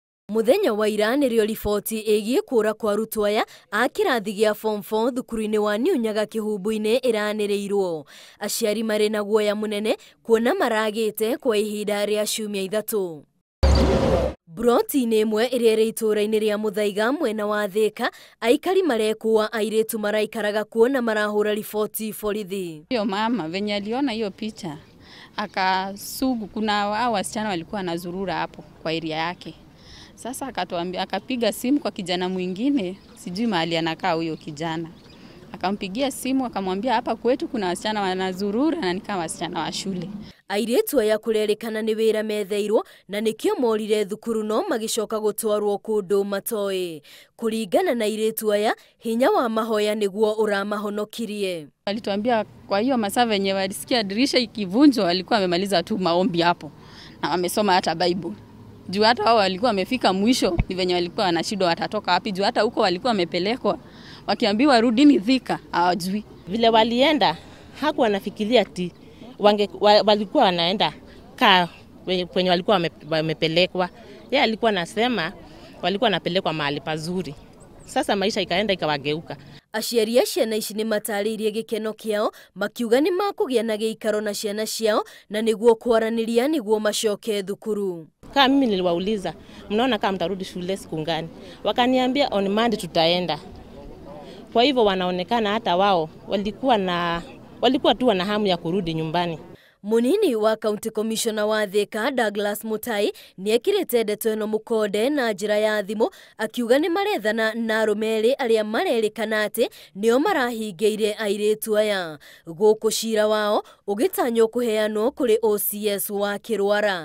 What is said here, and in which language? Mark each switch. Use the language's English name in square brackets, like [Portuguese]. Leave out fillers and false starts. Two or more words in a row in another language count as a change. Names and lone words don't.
[Kikuyu] Muthenya wa ira nĩrĩo riboti ĩgiĩ kũra kwa Arutwo aya a kĩrathi gĩa form 4 thukuru-inĩ wa Nyaga Kihumbu-inĩ ĩranĩrĩirwo. Aciari marĩ na guoya mũnene kuona maragĩte kwa ihinda rĩa ciumia 3. Broti-inĩ ĩmwe ĩrĩa ĩrĩ itũũra-inĩ rĩa Muthaiga mwena wa Thika, aikari marekuwa Airitu maraikaraga kuona marahũra riboti borithi. [Swahili] Hiyo mama venye aliona hiyo picha akasugu, kuna hao wasichana walikuwa wanazurura hapo kwa area yake. Sasa akatuambia, akapiga simu kwa kijana mwingine, sijui mahali anakaa huyo kijana. Akampigia simu akamwambia hapa kwetu kuna wasichana wanazurura na ni kama wasichana wa shule. [Kikuyu] Airitu aya kurarikana ni wĩra metheirwo na nikio morire thukuru no magicoka gutwarwo kundu matoe. Kuringana na Airitu aya, hinya wa mahoya niguo uramahonokirie. [Swahili] Alituambia kwa hiyo masaa venye walisikia dirisha ikivunjwa walikuwa wamemaliza tu maombi hapo na wamesoma hata Bible. Juu hata wao walikuwa wamefika mwisho, ni venye walikuwa wanashindwa watatoka wapi. Juu hata huko walikuwa wamepelekwa wakiambiwa rudini Thika, hawajui. Vile walienda hakuwa anafikiria ati walikuwa wanaenda kwenye walikuwa wamepelekwa. Yeye alikuwa anasema walikuwa wanapelekwa mahali pazuri. Sasa maisha ikaenda ikawageuka. [Kikuyu] Aciari a ciana ici nĩ matarĩirie gĩkeno kĩao makiuga nĩ makũgĩa na gĩikaro na ciana ciao na nĩguo kwaranĩria nĩguo macoke thukuru. [Swahili] Kama mimi niliwauliza, mnaona kama mtarudi shule siku gani? Wakaniambia [English] on Monday [Swahili] tutaenda. Kwa hivyo wanaonekana hata wao walikuwa tu na hamu ya kurudi nyumbani. [Kikuyu] Munini wa [English] County Commissioner [Kikuyu] wa Thika Douglas Mutai niekirite ndeto ĩno mũkonde na njĩra ya thimũ akiuga nĩ marethana na arume arĩa marerikana atĩ nĩo marahingĩire Airitu aya. Gũkũ cira wao ũgĩtanywo kũheanwo kũrĩ OCS wa Kĩrwara.